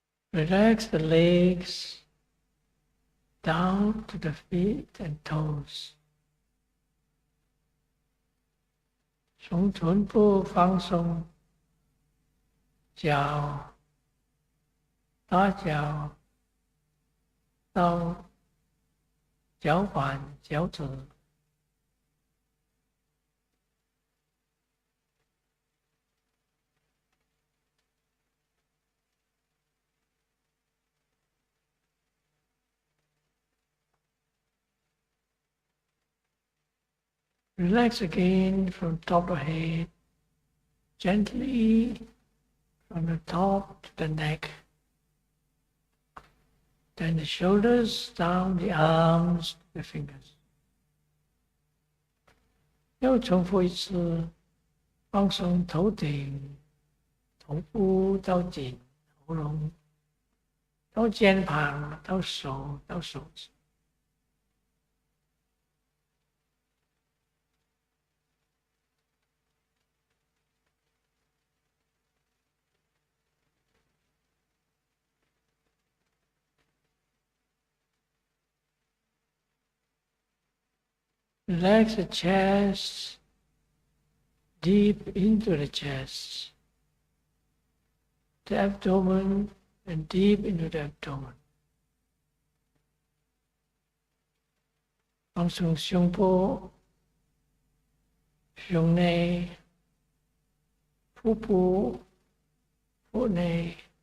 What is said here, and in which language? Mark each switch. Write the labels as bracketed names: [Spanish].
[English] Relax the legs down to the feet and toes. [Chinese] 从臀部放松，脚、大脚到脚板、脚趾。 [English] Relax again from top of head, gently from the top to the neck. Then the shoulders down, the arms, the fingers. [Chinese] 又重复一次，放松头顶、头部到颈、喉咙，到肩膀、到手、到手指。 [English] Relax the chest, deep into the chest, the abdomen, and deep into the abdomen. [Chinese] 放松胸部、胸内、腹部、腹内。